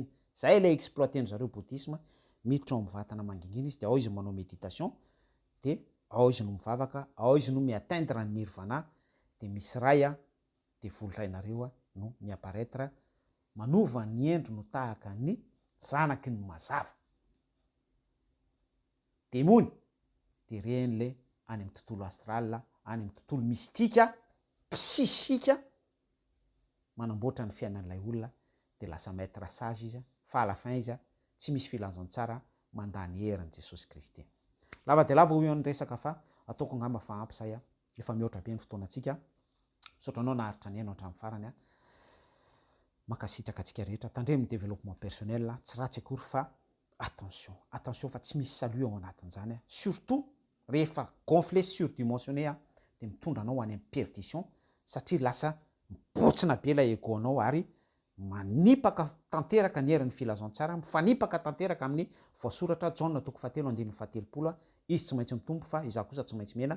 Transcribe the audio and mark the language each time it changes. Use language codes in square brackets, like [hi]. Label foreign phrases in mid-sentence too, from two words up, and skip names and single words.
[mg] Zay ilay exploiteny zareo bouddhisme, miditra ao amin'ny vatana mangingina izy dia ao izy manao méditation, dia ao izy no mivavaka, ao izy no mi-atteindre ny nirvana, dia misy ray dia volotrainareo no miapparaître manova ny endro no tahaka ny zanaky ny mazava. Demony dia reny le any amin'ny tontolo astral, any amin'ny tontolo mystika, psisika, manamboatra ny fiainan'ilay olona dia lasa [fr] maître sage [mg] izy, fa [fr] à la fin [mg] izy tsy misy filazantsara mandany herin'i Jesosy Kristy. Lava dia lava hoy ny resaka fa ataoko angamba fa ampy say efa mihoatra be ny fotoanantsika. Sotranao naharitra ny haino hatramin'ny farany makasitraka antsika rehetra tandremo ny [fr] développement personnel, [mg] tsy ratsy akory fa attention fa tsy misy salut ao anatin'izany surtout rehefa [fr] gonflé surdimensionné [mg] dia mitondra anao any amin'ny perdition satria lasa mibotsina be ilay ego anao ary manipaka tanteraka ny herin'ny filazantsara, mifanipaka tanteraka amin'ny voasoratra Jaona 7:7, izy tsy maintsy mitombo fa izaho kosa tsy maintsy mena.